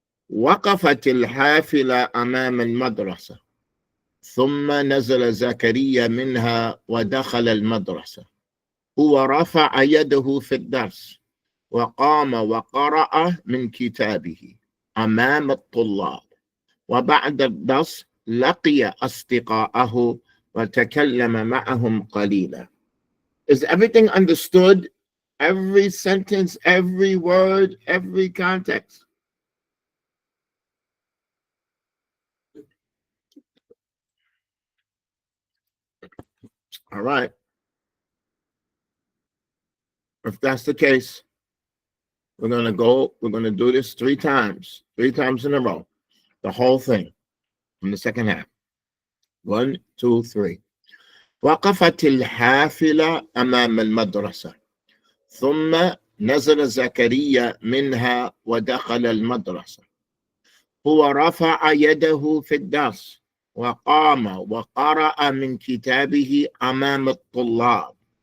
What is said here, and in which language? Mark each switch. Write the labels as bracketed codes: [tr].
[ar] وقفت الحافلة أمام المدرسة ثم نزل زكريا منها ودخل المدرسة. هو رفع يده في الدرس وقام وقرأ من كتابه أمام الطلاب. وبعد الدرس لقي أصدقاءه وتكلم معهم قليلا. [en] Is everything understood? Every sentence, every word, every context? All right. If that's the case, we're going to do this 3 times in a row. The whole thing from the second half. 1, 2, 3. [ar] وقفت الحافلة أمام المدرسة ثم نزل زكريا منها ودخل المدرسة. هو رفع يده في الدرس وقام وقرأ من كتابه أمام الطلاب.